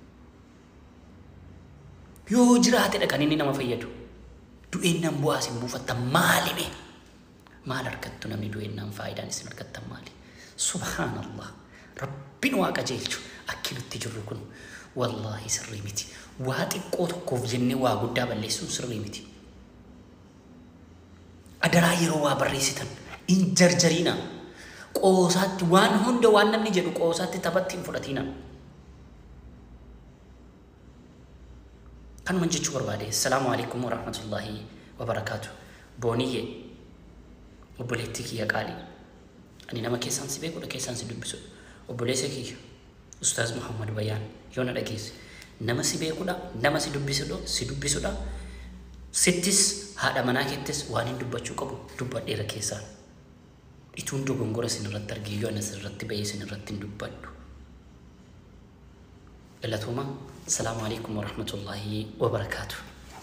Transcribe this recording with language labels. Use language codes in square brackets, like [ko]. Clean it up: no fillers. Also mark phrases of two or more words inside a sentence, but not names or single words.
[om] yoo jiraate dhaqan inni nama fayyadu du'eennaan bu'aas hin buufatta maalime maal argattu namni du'eennaan faayidaan isin argattan maali subhaanallah rabbiin waa qajeelchu akki nutti jirru kun wallahi sirrii miti waa xiqqoo tokkoof jennee waa guddaa balleessuun sirrii miti adaraa yeroo waa barreessitan in jarjarina qoosaatti waan hunda waan namni jedhu qoosaatti taphatti hin fudhatina kan manjechuu barbaade [ar] السلام عليكم ورحمة الله وبركاته [om] booniyye obboleettii kiyya qaalii ani nama keessaan si beekudha keessaan si dubbisu obboleessa kiyya ustaaz Muhammad Bayyaan yoo na dhageesse nama si beekudha nama si dubbisudha sittis haadha manaa keettis waan hin dubbachuu qabu dubbadheera keessaan ituun dogongora sin irratti argee yoo anas irratti bahee sin irratti hin dubbadhu galatooma [ar] السلام عليكم ورحمة الله وبركاته